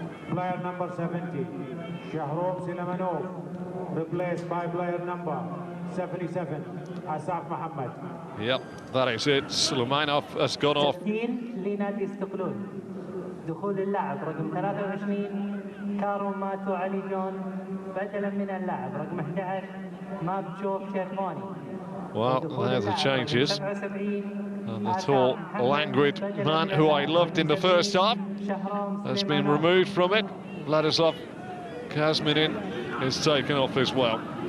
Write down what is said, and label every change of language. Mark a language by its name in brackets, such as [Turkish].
[English] Player number 70, Shahrob Silamanov, replaced by player number 77, Asaf Mohammed. Yep, that is it. Sulaimanov has gone off. [Arabic] لنادي استقلال دخول اللاعب رقم 23 كاروماتو علي جون بدلا من اللاعب رقم 11 مابجوف شيرفاني. [English] Well, there's the changes. And the tall, languid man who I loved in the first half has been removed from it. Vladislav Kazminin is taken off as well.